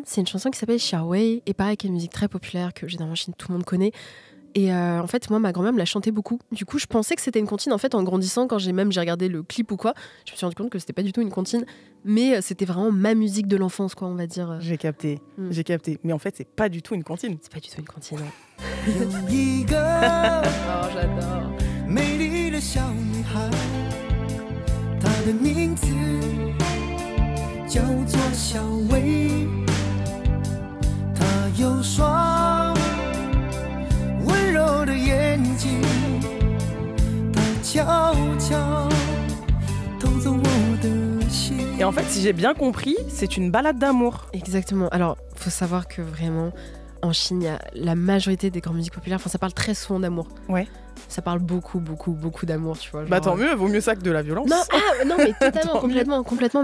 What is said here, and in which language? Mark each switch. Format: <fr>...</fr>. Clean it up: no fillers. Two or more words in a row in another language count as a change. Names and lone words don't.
<fr>C'est une chanson qui s'appelle Xia Wei, et pareil, qui est une musique très populaire que généralement en Chine tout le monde connaît. Et en fait, moi, ma grand-mère me la chantait beaucoup. Du coup, je pensais que c'était une comptine. En fait, en grandissant, quand j'ai regardé le clip ou quoi, je me suis rendu compte que c'était pas du tout une comptine, mais c'était vraiment ma musique de l'enfance, quoi, on va dire. J'ai capté. Mais en fait, c'est pas du tout une comptine. C'est pas du tout une comptine.</fr> <zh>有一个</zh> <fr>Oh, j'adore.</fr> <zh>美丽的小女孩，她的名字叫做小薇，她有双温柔的眼睛，她悄悄偷走我的心。</zh> <fr>Et en fait, si j'ai bien compris, c'est une balade d'amour. Exactement. Alors, faut savoir que vraiment, en Chine, il y a la majorité des grandes musiques populaires, enfin, ça parle très souvent d'amour. Ouais. Ça parle beaucoup, beaucoup, beaucoup d'amour, tu vois. Bah genre, tant mieux, vaut mieux ça que de la violence. Non, non, mais totalement, Tant mieux. complètement.</fr>